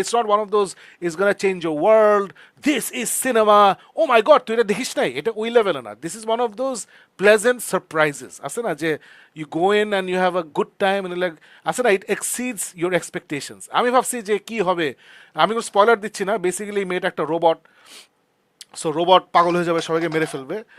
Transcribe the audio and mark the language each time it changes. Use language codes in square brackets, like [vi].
[en] It's not one of those is gonna change your world. This is cinema. Oh my god, [bn] তুই এটা দেখিস নাই, এটা ওই লেভেলে না। [en] This is one of those pleasant surprises. [bn] আছে না যে [en] you go in and you have a good time and like আছে না, it exceeds your expectations. [bn] আমি ভাবছি যে কি হবে, আমি কোনো স্পয়লার দিচ্ছি না। বেসিক্যালি মেয়েটা একটা রোবট, সো রোবট পাগল হয়ে যাবে, সবাইকে মেরে ফেলবে।